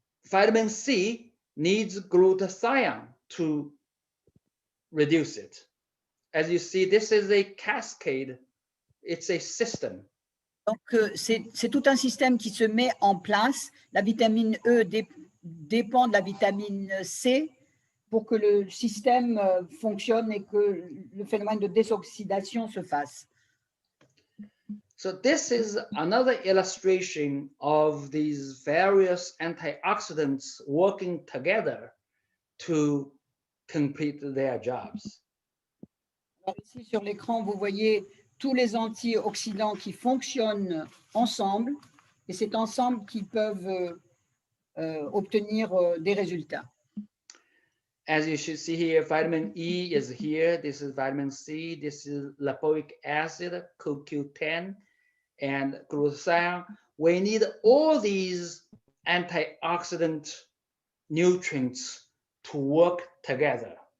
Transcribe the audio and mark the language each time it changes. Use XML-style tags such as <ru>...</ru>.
<en>Vitamin C needs glutathione to reduce it. As you see, this is a cascade. It's a system.</en> <fr>Donc, c'est tout un système qui se met en place. La vitamine E dépend de la vitamine C pour que le système fonctionne et que le phénomène de désoxydation se fasse.</fr> <en>So this is another illustration of these various antioxidants working together to complete their jobs.</en> <fr>Alors ici sur l'écran, vous voyez tous les antioxydants qui fonctionnent ensemble et c'est ensemble qu'ils peuvent obtenir des résultats.</fr> <en>As you should see here, vitamin E is here. This is vitamin C. This is lipoic acid, CoQ10, and glutathione. We need all these antioxidant nutrients to work together.</en>